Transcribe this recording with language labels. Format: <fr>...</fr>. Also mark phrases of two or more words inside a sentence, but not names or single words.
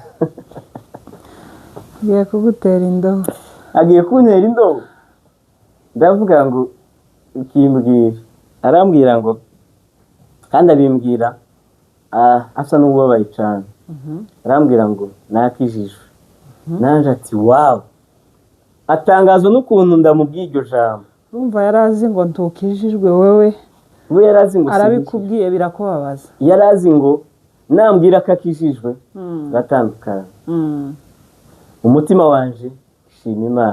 <rn>agiye kugutera indobo, agiye kuntera indobo. Ndavuga ngo ikimbwira, arambwira ngo, kandi abimbwira asa n'ubabaye cyane. Arambwira ngo nakijijwe. Nanje ati wow, atangazwa n'ukuntu ndamubwiye iryo jambo. Urumva yarazi ngo ntukijijwe wewe, we yarazi ngo arabikubwiye birakubabaza. Yarazi ngo nambwira ko akijijwe batandukana. Umutima wanje shima Imana.</rn>